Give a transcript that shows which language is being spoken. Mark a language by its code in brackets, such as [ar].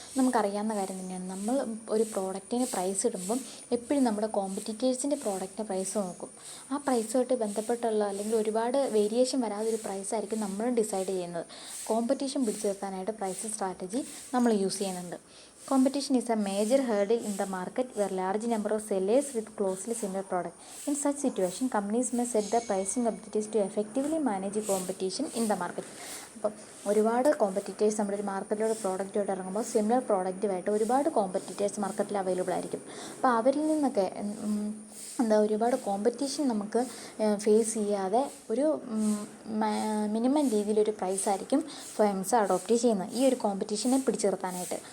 [ml] നമുക്കറിയാവുന്ന കാര്യം തന്നെയാണ്. നമ്മൾ ഒരു പ്രോഡക്റ്റിന് പ്രൈസ് ഇടുമ്പം എപ്പോഴും നമ്മുടെ കോമ്പറ്റീറ്റേഴ്സിൻ്റെ പ്രോഡക്റ്റിൻ്റെ പ്രൈസ് നോക്കും. ആ പ്രൈസുമായിട്ട് ബന്ധപ്പെട്ടുള്ള അല്ലെങ്കിൽ ഒരുപാട് വേരിയേഷൻ വരാതൊരു പ്രൈസായിരിക്കും നമ്മൾ ഡിസൈഡ് ചെയ്യുന്നത്. കോമ്പറ്റീഷൻ പിടിച്ചു നിർത്താനായിട്ട് പ്രൈസിങ് സ്ട്രാറ്റജി നമ്മൾ യൂസ് ചെയ്യുന്നുണ്ട്. [en] Competition is a major hurdle in the market where large number of sellers with closely similar product. In such situation, companies may set the pricing objectives to effectively manage competition in the market. [ml] അപ്പം ഒരുപാട് competitors നമ്മുടെ ഒരു മാർക്കറ്റിലൂടെ പ്രോഡക്റ്റായിട്ട് ഇറങ്ങുമ്പോൾ similar പ്രോഡക്റ്റുമായിട്ട് ഒരുപാട് competitors മാർക്കറ്റിൽ available ആയിരിക്കും. അപ്പോൾ അവരിൽ നിന്നൊക്കെ ഒരുപാട് കോമ്പറ്റീഷൻ നമുക്ക് ഫേസ് ചെയ്യാതെ ഒരു മിനിമം രീതിയിലൊരു പ്രൈസായിരിക്കും ഫേംസ് അഡോപ്റ്റ് ചെയ്യുന്നത് ഈ ഒരു കോമ്പറ്റീഷനെ പിടിച്ചു നിർത്താനായിട്ട്.